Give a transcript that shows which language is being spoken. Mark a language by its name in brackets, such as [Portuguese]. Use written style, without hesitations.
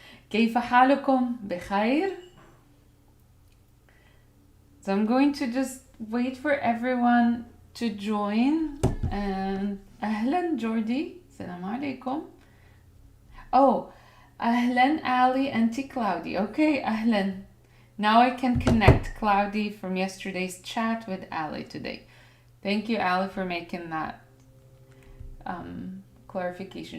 [Arabic] كيف حالكم؟ بخير؟ [English] So I'm going to just wait for everyone to join. And [Arabic] أهلا [English] Jordy. [Arabic] السلام عليكم. [English] Oh, [Arabic] أهلا [English] Ali and Cloudy. Okay, أهلا. Now I can connect Cloudy from yesterday's chat with Ali today. Thank you, Ali, for making that clarification.